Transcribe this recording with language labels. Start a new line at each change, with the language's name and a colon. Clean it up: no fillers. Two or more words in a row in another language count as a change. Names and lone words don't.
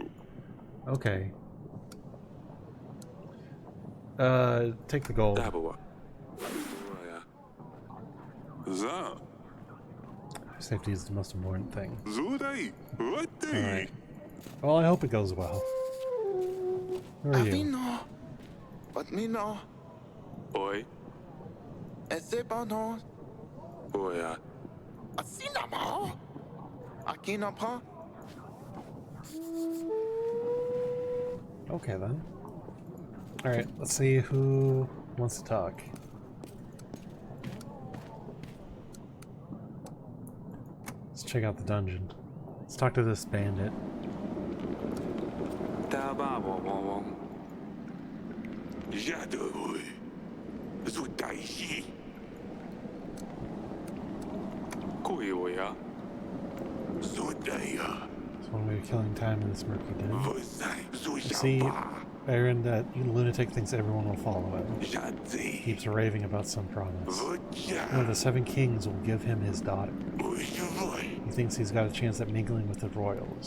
English: Okay. Take the gold. Dabawa. Za. Safety is the most important thing. Zudai. What day? Alright. Well, I hope it goes well. Who are you? Avino. Otmino. Oi. Ezebano. Oya. Asinamo. Akinapa. Okay then. Alright, let's see who wants to talk. Let's check out the dungeon. Let's talk to this bandit. Dabawa. Jadoi. Zudai. Koyoya. Zudaya. It's one way of killing time in this murky den. Vosai. You see, Zujaba. Baron, that lunatic thinks everyone will follow him. Jadzi. Keeps raving about some promise. One of Voja. the 7 kings will give him his daughter. Oishavoy. He thinks he's got a chance at mingling with the royals.